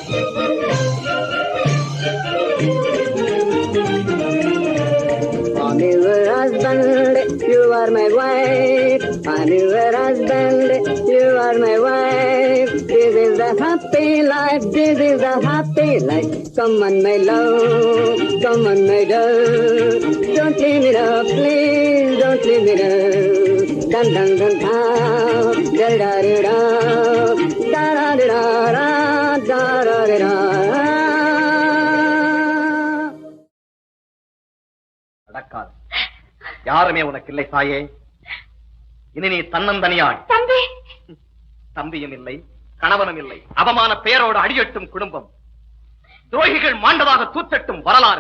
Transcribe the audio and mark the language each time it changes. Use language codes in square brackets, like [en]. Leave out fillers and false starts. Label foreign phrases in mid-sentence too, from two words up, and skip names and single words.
[en] I'm your husband, you are my wife. I'm your husband, you are my wife. This is the happy life, this is the happy life. Come on my love, come on my love. Don't leave me now, please don't leave me now. Dun dun dun da, da da da da, da da da da, da da da da. [ta] நடக்காது. யாருமே உனக்கு இல்லை தாயே. இனி நீ தன்னந்தனியாள். தம்பி தம்பியும் இல்லை, கணவனும் இல்லை. அவமான பெயரோடு அடியட்டும் குடும்பம். துரோகிகள் மாண்டதாக தூத்தட்டும் வரலாறு.